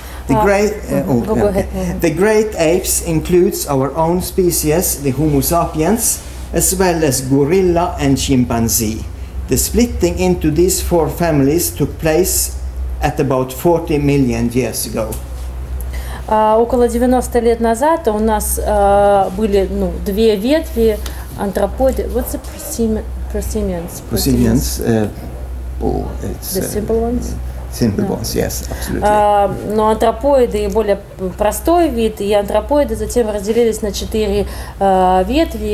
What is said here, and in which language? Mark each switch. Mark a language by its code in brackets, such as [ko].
[en] The great apes includes our own species, the Homo sapiens, as well as gorilla and chimpanzee. The splitting into these 4 families took place at about 40 million years ago. [ru] Около 90 лет назад у нас были 2 ветви антропоиды. [en] What's the prosimians? Prosimians, it's the simple ones? Simple ones, yes, absolutely. [ru] Но антропоиды и более простой вид, и антропоиды затем разделились на 4 ветви.